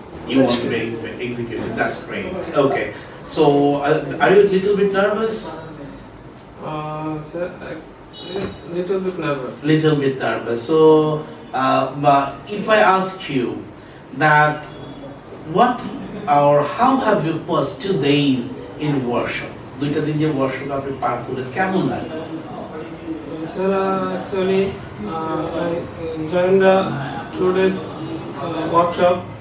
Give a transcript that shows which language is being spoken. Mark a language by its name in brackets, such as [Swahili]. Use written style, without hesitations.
[English] You want to be executive. That's great. Okay. So, are you a little bit nervous? Sir, little bit nervous. Little bit nervous. So, but if I ask you that, what or how have you passed 2 days in workshop? [Bangla] দুইটা দিন যে workshop আপনি পার করলেন কেমন লাগে? [English] Sir, actually, I joined the 2 days workshop.